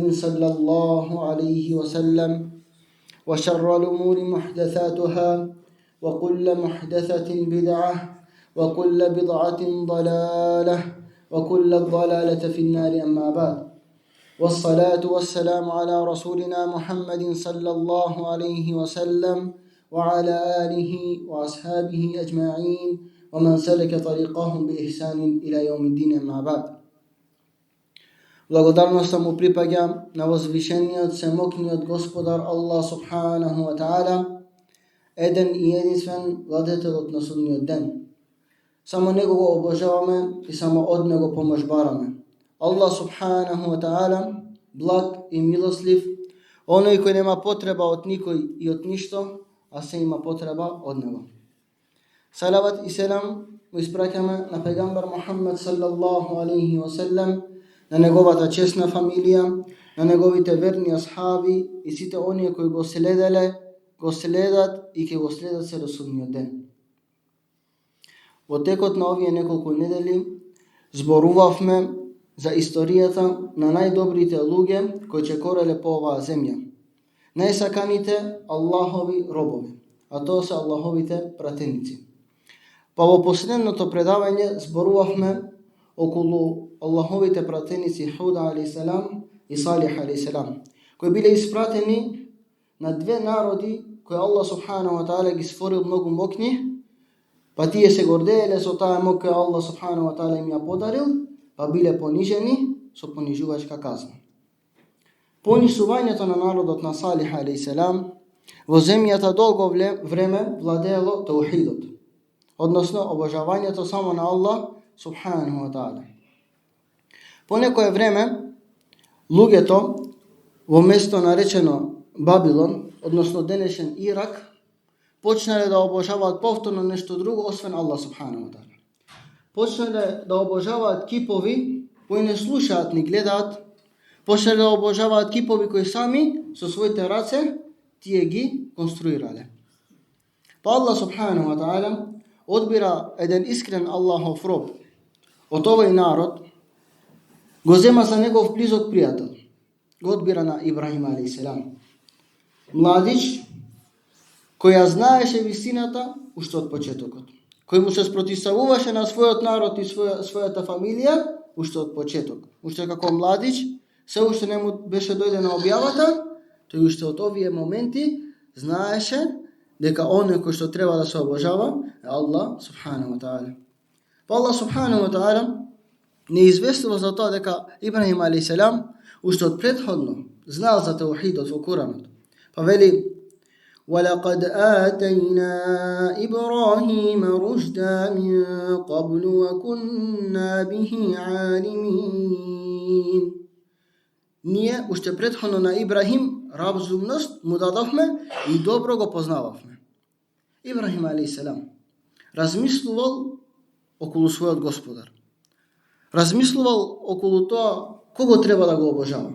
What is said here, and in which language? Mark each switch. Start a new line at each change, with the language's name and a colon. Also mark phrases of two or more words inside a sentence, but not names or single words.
Arabic: صلى الله عليه وسلم وشر الأمور محدثاتها وكل محدثة بدعة وكل بدعة ضلالة وكل ضلالة في النار أما بعد والصلاة والسلام على رسولنا محمد صلى الله عليه وسلم وعلى آله وأصحابه أجمعين ومن سلك طريقهم بإحسان إلى يوم الدين أما بعد.
Macedonian: Благодарноста му припаѓа на возвишениот семокниот Господар
Arabic: الله سبحانه وتعالى,
Macedonian: еден и единствен владетелот на судниот ден. Само него го обожаваме и само од него помош бараме.
Arabic: الله سبحانه وتعالى,
Macedonian: благ и милослив, оној кој нема потреба од никој и од ништо, а се има потреба од него. Салават и селам го испраќаме на пегамбар Мухаммед
Arabic: صلى الله عليه وسلم,
Macedonian: на неговата чесна фамилија, на неговите верни асхаби и сите оние кои го следеле, го следат и ќе го следат се до судниот ден. Во текот на овие неколку недели зборувавме за историјата на најдобрите луѓе кои чекореле по оваа земја, најсаканите Аллахови робови, а тоа се Аллаховите пратеници. Па во последното предавање зборувавме околу Аллаховите пратеници Худа алейхиссалам и Салих алейхиссалам, кои биле испратени на две народи кои
Arabic: الله سبحانه وتعالى
Macedonian: ги створил многу мокни, па тие се гордееле со таа мок која
Arabic: الله سبحانه وتعالى
Macedonian: им ја подарил, па биле понижени со понижувачка казна. Понисувањето на народот на Салих алейхиссалам во земјата долго време владеело таухидот, односно обожавањето само на
Arabic: الله سبحانه وتعالى.
Macedonian: По некое време луѓето во место наречено Бабилон, односно денешен Ирак, почнале да обожаваат повторно нешто друго освен
Arabic: الله سبحانه وتعالى.
Macedonian: Почнале да обожаваат кипови кои не слушаат ни гледаат, почнале да обожаваат кипови кои сами со своите раце тие ги конструирале. Па
Arabic: الله سبحانه وتعالى
Macedonian: одбира еден искрен Аллахов роб од овој народ, го зема за негов близок пријател, го одбира на Ибрахим алейхиссалам. Младич кој ја знаеше вистината уште од почетокот, кој му се спротивставуваше на својот народ и својата фамилија уште од почеток. Уште како младич, се уште не му беше дојдена објавата, тој уште од овие моменти знаеше дека оној кој што треба да се обожава е
Arabic: الله سبحانه وتعالى.
Macedonian: Па
Arabic: الله سبحانه وتعالى
Macedonian: не известува за тоа дека Ибрахим алейхиссалам уште од претходно знал за таухидот во Куранот. Па вели:
Arabic: وَلَقَدْ آتَيْنَا إِبْرَاهِيمَ رُشْدًا مِنْ قَبْلُ وَكُنَّا بِهِ عَالِمِينَ.
Macedonian: Ние уште претходно на Ибрахим разумност му дадовме и добро го познававме. Ибрахим алейхиссалам размислувал околу својот Господар. Размислувал околу тоа кого треба да го обожава.